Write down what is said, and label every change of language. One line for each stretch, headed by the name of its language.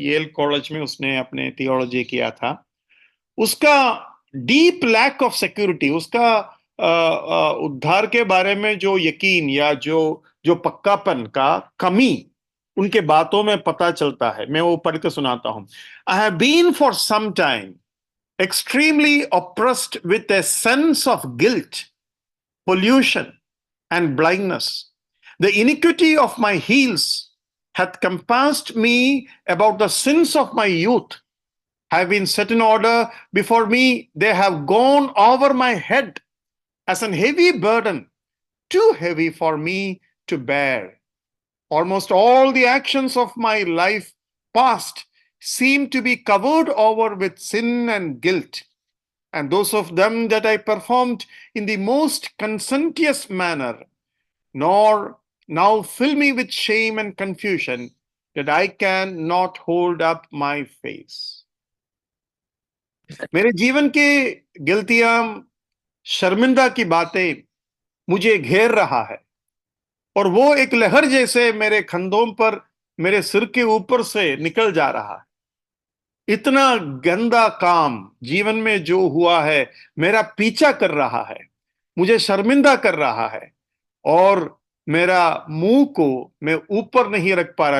Hindi: L college में उसने अपने थियोलॉजी किया था। उसका
English: deep lack of security,
Hindi: उसका उद्धार के बारे में जो यकीन या जो जो पक्कापन का कमी उनके बातों में पता चलता है। मैं वो पढ़ के सुनाता हूं।
English: I have been for some time extremely oppressed with a sense of guilt, pollution, and blindness. The iniquity of my heels hath compassed me about the sins of my youth, have been set in order before me. They have gone over my head as an heavy burden, too heavy for me to bear. Almost all the actions of my life past seem to be covered over with sin and guilt, and those of them that I performed in the most conscientious manner, nor now fill me with shame and confusion, that I can not hold up my face.
Hindi: मेरे जीवन के गिल्तियां, शर्मिंदा की बातें मुझे घेर रहा है, और वो एक लहर जैसे मेरे कंधों पर, मेरे सिर के ऊपर से निकल जा रहा है। इतना गंदा काम जीवन में जो हुआ है, मेरा पीछा कर रहा है, मुझे शर्मिंदा कर रहा है, और मेरा मुंह को मैं ऊपर नहीं रख पा रहा।